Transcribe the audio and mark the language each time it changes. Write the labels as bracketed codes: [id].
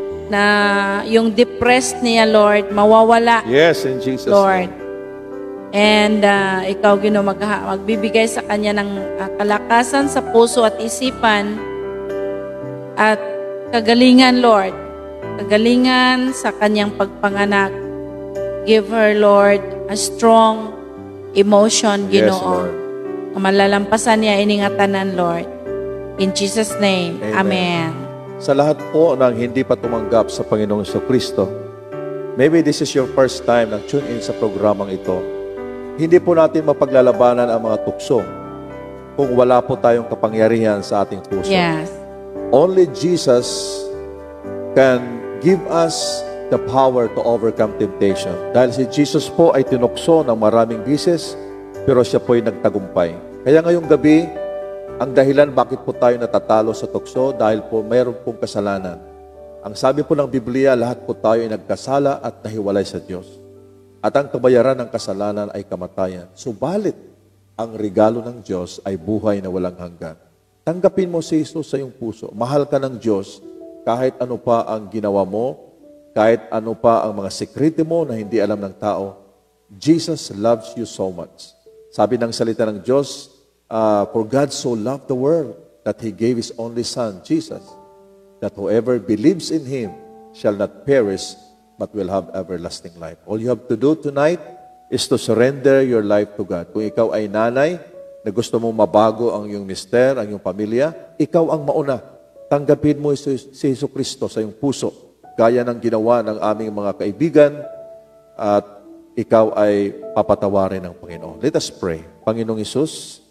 [tl] na yung depressed niya, Lord, mawawala, [en] Yes, in Jesus' Lord. name. [tl] And ikaw, Ginoo, magbibigay sa kanya ng kalakasan sa puso at isipan at kagalingan, Lord. Kagalingan sa kanyang pagpanganak. [en] Give her, Lord, a strong emotion, Yes, [ceb] Ginoo. [en] Lord. [tl] Malalampasan niya iningatanan, Lord. [en] In Jesus' name, Amen. Amen. [tl] Sa lahat po ng hindi pa tumanggap sa Panginoong Kristo, [en] maybe this is your first time [tl] na tune in sa programang ito. Hindi po natin mapaglalabanan ang mga tukso kung wala po tayong kapangyarihan sa ating puso. [en] Yes. Only Jesus can give us the power to overcome temptation. [tl] Dahil si Jesus po ay tinukso ng maraming bisis, pero siya po ay nagtagumpay. Kaya ngayong gabi, ang dahilan bakit po tayo natatalo sa tukso, dahil po mayroon pong kasalanan. Ang sabi po ng Biblia, lahat po tayo ay nagkasala at nahiwalay sa Diyos. At ang kabayaran ng kasalanan ay kamatayan. Subalit, ang regalo ng Diyos ay buhay na walang hanggan. Tanggapin mo si Jesus sa iyong puso. Mahal ka ng Diyos kahit ano pa ang ginawa mo, kahit ano pa ang mga sekreto mo na hindi alam ng tao. [en] Jesus loves you so much. [tl] Sabi ng salita ng Diyos, [en] for God so loved the world that He gave His only Son, Jesus, that whoever believes in Him shall not perish but will have everlasting life. All you have to do tonight is to surrender your life to God. [tl] Kung ikaw ay nanay na gusto mong mabago ang iyong mister, ang iyong pamilya, ikaw ang mauna. Tanggapin mo si Jesucristo sa iyong puso, gaya ng ginawa ng aming mga kaibigan, at ikaw ay papatawarin ng Panginoon. [en] Let us pray. Panginoong Hesus,